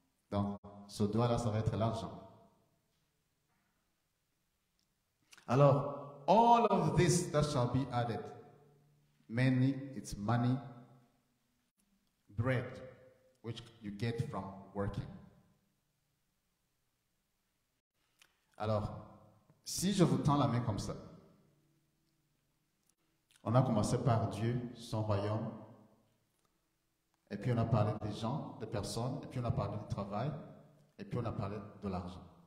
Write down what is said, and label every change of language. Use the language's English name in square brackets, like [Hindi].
[French] Donc, ce doigt-là, ça va être l'argent. [English] Alors, all of this that shall be added, mainly it's money, bread, which you get from working. [French] Alors, si je vous tends la main comme ça, on a commencé par Dieu, son royaume, et puis on a parlé des gens, des personnes, et puis on a parlé du travail, et puis on a parlé de l'argent.